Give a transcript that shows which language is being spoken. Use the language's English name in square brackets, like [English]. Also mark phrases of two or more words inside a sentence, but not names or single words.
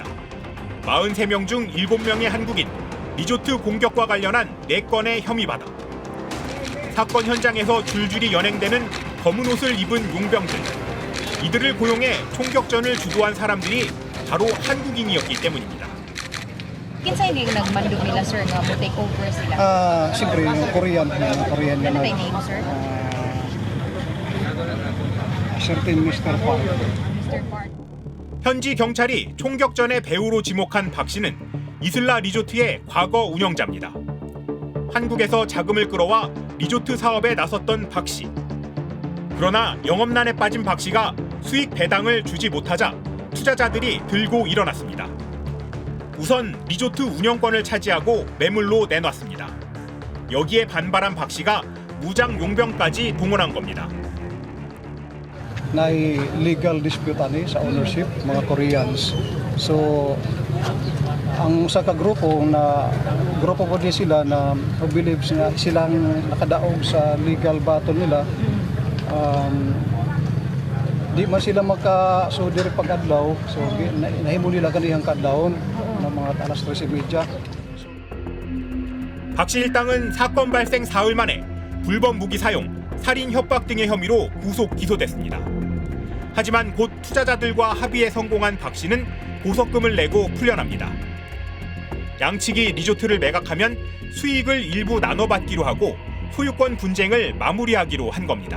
[Korean] 43명 중 7명의 한국인, 리조트 공격과 관련한 4건의 혐의받아. 사건 현장에서 줄줄이 연행되는 검은 옷을 입은 용병들. 이들을 고용해 총격전을 주도한 사람들이 바로 한국인이었기 때문입니다. [Cebuano] Kinsa yung nagmandog nila sir nga mo [English] take over [Cebuano] sila? [Filipino] Siyempre yung Korean Ano ba yung name sir? [English] certain Mr. Park. Mr. Park. [Korean] 현지 경찰이 총격전의 배우로 지목한 박 씨는 이슬라 리조트의 과거 운영자입니다. 한국에서 자금을 끌어와 리조트 사업에 나섰던 박 씨. 그러나 영업난에 빠진 박 씨가 수익 배당을 주지 못하자 투자자들이 들고 일어났습니다. 우선 리조트 운영권을 차지하고 매물로 내놨습니다. 여기에 반발한 박 씨가 무장 용병까지 동원한 겁니다. [Cebuano] Na [English] legal dispute [Cebuano] ani sa ownership mga Koreans. So ang usa ka grupo po din sila na believes nga silang nakadaog sa [English] legal battle [Cebuano] nila. Di man sila makasudiri pag-adlaw. So nahimo nila kaniyang kadlawon ng mga alas 13:30. [Korean] 박 씨 일당은 사건 발생 사흘 만에 불법 무기 사용, 살인 협박 등의 혐의로 구속 기소됐습니다. 하지만 곧 투자자들과 합의에 성공한 박 씨는 보석금을 내고 풀려납니다. 양측이 리조트를 매각하면 수익을 일부 나눠받기로 하고 소유권 분쟁을 마무리하기로 한 겁니다.